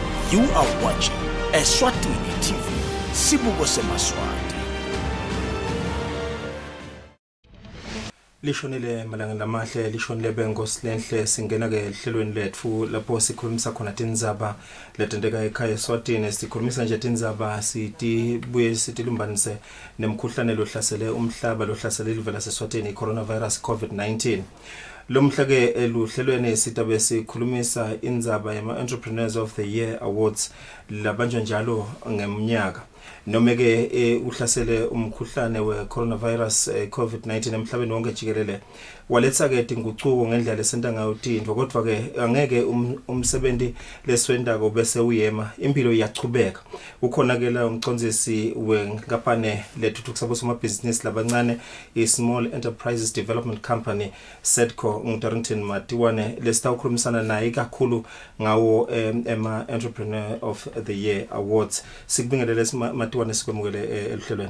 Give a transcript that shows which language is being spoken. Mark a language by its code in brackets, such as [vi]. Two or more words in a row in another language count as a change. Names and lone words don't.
[en] You are watching Eswatini TV, Sibuko Semaswati. [ss] Lishonile malanga lamahle lishonile bengosilenhle singena ke ehlelweni lethu lapho sikhulumisa khona tindzaba letenteka ekhaya eSwatini sikhulumisa nje tindzaba buye sitilumbanise nemkhuhlane lohlasele umhlaba lohlasele ilizwe laseSwatini coronavirus COVID-19. Lomhla ke eluhlelweni sitabe sikhulumisa indzaba yama [en] Entrepreneurs of the Year Awards [ss] labanjwa njalo ngemnyaka. Noma ke uhlasele umkhuhlane we coronavirus COVID-19 emhlabeni wonke jikelele waletha ke inguquko ngendlela esenta ngayo tindwa kodwa ke angeke umsebenzi leswendako bese uyema impilo iyachubeka ukhona ke la umcondzisi wenkampani lethuthukisa bosomabhizinisi labancane i- [en] Small Enterprises Development Company [ss] SEDCO nguDarrington Matiwane lesitawukhulumisana naye kakhulu ngawo ema [en] Entrepreneur of the Year Awards [ss] sikubingelele Matiwane sikwemukele ehlelweni.